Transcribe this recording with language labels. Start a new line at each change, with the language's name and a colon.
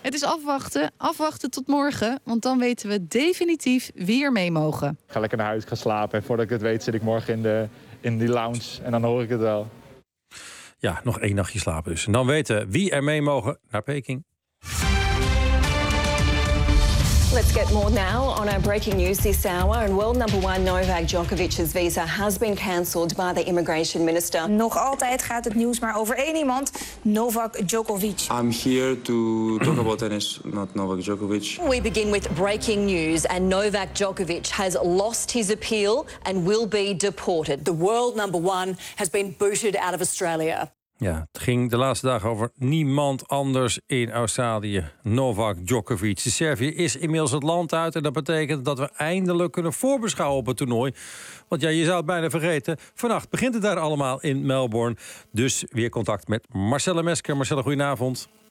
Dutch: Het is afwachten. Afwachten tot morgen. Want dan weten we definitief wie er mee mogen. Ik ga lekker naar huis, ik ga slapen. En voordat ik het weet zit ik morgen in die lounge. En dan hoor ik het wel. Ja, nog één nachtje slapen dus. En dan weten we wie er mee mogen naar Peking.
English: Let's get more now on our breaking news this hour. And world number one Novak Djokovic's visa has been cancelled by the immigration minister.
Dutch: Nog altijd gaat het nieuws maar over één iemand, Novak Djokovic.
English: I'm here to talk about tennis, not Novak Djokovic. We begin with breaking news, and Novak Djokovic has lost his appeal and will be deported. The world number one has been booted out of Australia.
Dutch: Ja, het ging de laatste dagen over niemand anders in Australië. Novak Djokovic. De Servië is inmiddels het land uit. En dat betekent dat we eindelijk kunnen voorbeschouwen op het toernooi. Want ja, je zou het bijna vergeten. Vannacht begint het daar allemaal in Melbourne. Dus weer contact met Marcelle Mesker. Marcelle, goedenavond.